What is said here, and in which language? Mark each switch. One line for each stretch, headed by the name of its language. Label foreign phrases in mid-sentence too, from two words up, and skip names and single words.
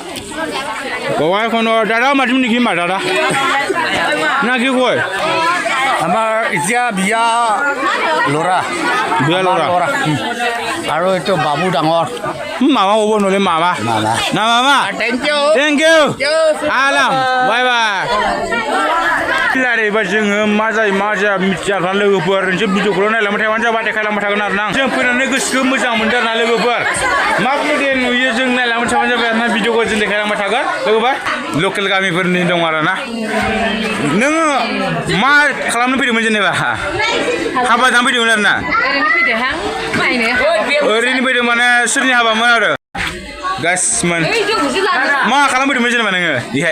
Assamese: ককাইখনৰ দাদা মাতিম নেকি দাদা না কি কয় এতিয়া বিয়া ল'ৰা আৰু এইটো বাবু ডাঙৰ মামা ক'ব নহ'লে মামা না মামা
English: thank you
Bodo: आलाम बाय बाय एबार जोङो मा जायो मा जाया मिथिया लोगोफोर नोंसोर भिडिअखौल' नायलांबाय थाबानो जाबाय देखायलांबाय थागोन आरो ना जों फैनानै गोसोखौ मोजां मोनदों आरो ना लोगोफोर माबायदि नुयो जों नायलांबाय थाबानो जाबाय आरो ना भिडिअखौ जों देखायलांबाय थागोन लोगोफोर लकेल गामिफोरनि दं आरो ना नोङो मा खालामनो फैदोंमोन जेनेबा हाबा जानो फैदोंमोन आरो ना ओरैनो फैदों माने सोरनि हाबामोन आरो गासिमोन मा खालामफैदोंमोन जेनेबा नोङो बेहाय